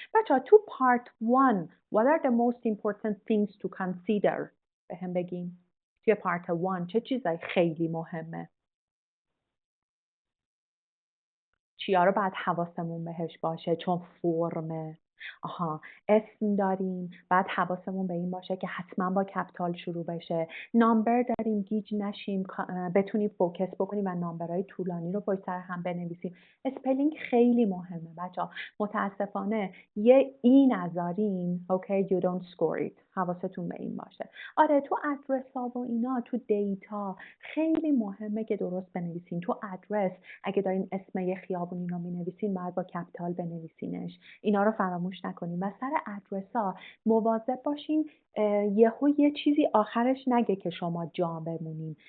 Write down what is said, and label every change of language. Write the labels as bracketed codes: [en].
[fa] بچه‌ها تو [en] Part 1, what are the most important things to consider؟ [fa] به هم بگین. توی Part 1 چه چیزایی خیلی مهمه؟ چیا رو باید حواسمون بهش باشه؟ چون فرمه. اسم داریم، بعد حواسمون به این باشه که حتما با کپیتال شروع بشه. نامبر داریم، گیج نشیم، بتونیم فوکس بکنیم و نامبرهای طولانی رو پشت سر هم بنویسیم. اسپلینگ خیلی مهمه بچه‌ها. متاسفانه یه ای نذاریم، [en] okay you don't score it. [fa] حواستون به این باشه. آره تو ادرس ها و اینا، تو دیتا خیلی مهمه که درست بنویسین. تو ادرس اگه دارین اسم یه خیابونی رو مینویسین باید با کپیتال بنویسینش. اینا رو فراموش نکنین و سر ادرس‌ها مواظب باشین یهو یه چیزی آخرش نگه که شما جا بمونین.